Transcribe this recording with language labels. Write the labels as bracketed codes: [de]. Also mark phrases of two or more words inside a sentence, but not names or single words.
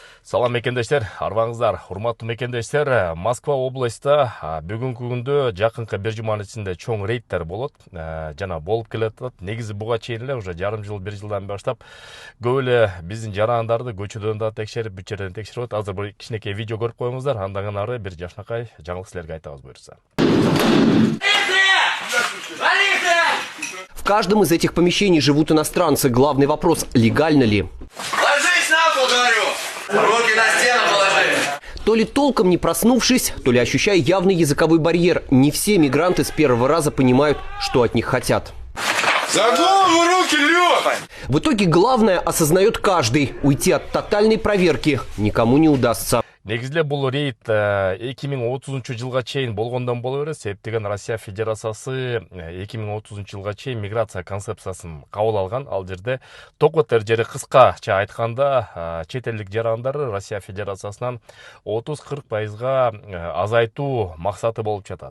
[ky] Салам мекендештер, арбаңыздар, урматтуу мекендештер. Москва областта бүгүнкү күндө жакынкы бир жуманын ичинде чоң рейдтер болот. Жана болуп келатат. Негизи буга чейин эле уже жарым жыл, бир жылдан баштап көп эле биздин жарандарды көчөдөн да текшерип, бүт жерден текшерип атат. Азыр бир кичинекей видео көрүп коюңуздар. Андан ары бир жакшынакай жаңылык силерге айтабыз буюрса. [ru] В каждом из этих помещений живут иностранцы. Главный вопрос – легально ли? Ложись на пол, говорю! Руки на стену положи! То ли толком не проснувшись, то ли ощущая явный языковой барьер, не все мигранты с первого раза понимают, что от них хотят. За голову руки, Лёха! В итоге главное осознает каждый – уйти от тотальной проверки никому не удастся. [ky] Негизде бул рейд 2030 жылга чейин болгондон боло берет. Себеп деген Россия Федерациясы 2030 жылга чейин миграция концепциясын кабыл алган. Ал жерде токотер жери кыскача айтканда чет элдик жарандарды Россия Федерациясынан 30-40% азайтуу максаты болуп жатат.